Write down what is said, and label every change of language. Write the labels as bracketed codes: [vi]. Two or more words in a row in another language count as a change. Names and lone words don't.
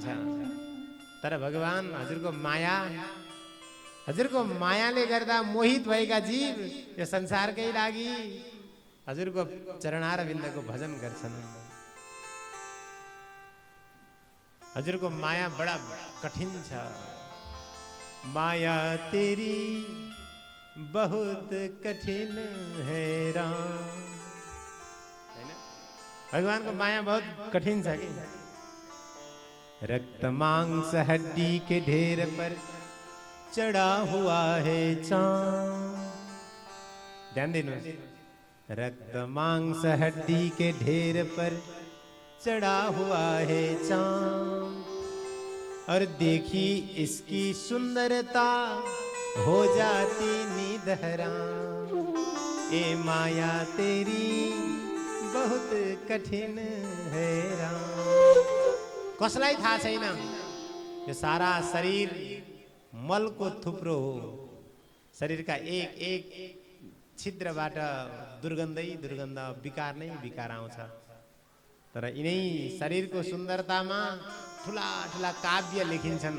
[ne] तर भगवान हजुरको माया, हजुरको मायाले गर्दा मोहित भएका जीव यो संसारकै लागि हजुरको चरणारविन्दको भजन गर्छन्। हजुरको माया बडा कठिन छ। [hi] माया तेरी बहुत कठिन है राम। [ne] भगवानको माया बहुत कठिन छ कि। [hi] रक्त मांस हड्डी के ढेर पर चढ़ा हुआ है चांद। [ne] ध्यान दिनुहोस्, [hi] रक्त मांस हड्डी के ढेर पर चढ़ा हुआ है चांद। और देखी इसकी सुंदरता हो जाती नींद हराम। ए माया तेरी बहुत कठिन है राम। [ne] कसलाई थाहा छैन यो सारा शरीर मलको थुप्रो हो। शरीरका एक एक छिद्रबाट दुर्गन्धै दुर्गन्ध, विकार नै विकार आउँछ। तर यिनै शरीरको सुन्दरतामा ठुला ठुला काव्य लेखिन्छन्।